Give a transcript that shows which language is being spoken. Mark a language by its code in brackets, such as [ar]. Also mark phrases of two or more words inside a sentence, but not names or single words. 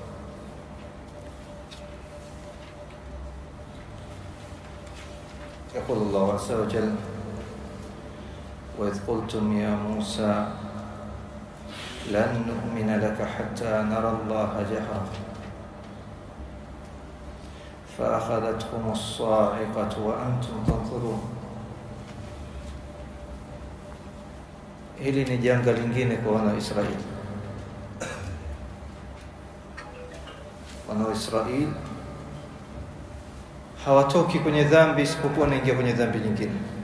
[ar] يقول الله عز وجل: وإذ قلتم يا موسى لن نؤمن لك حتى نرى الله جهرا فأخذتهم الصاعقة وأنتم تنظرون. [sw] Hili ni janga lingine kwa wana Israeli. Wana Israeli hawatoki kwenye dhambi isipokuwa wanaingia kwenye dhambi nyingine.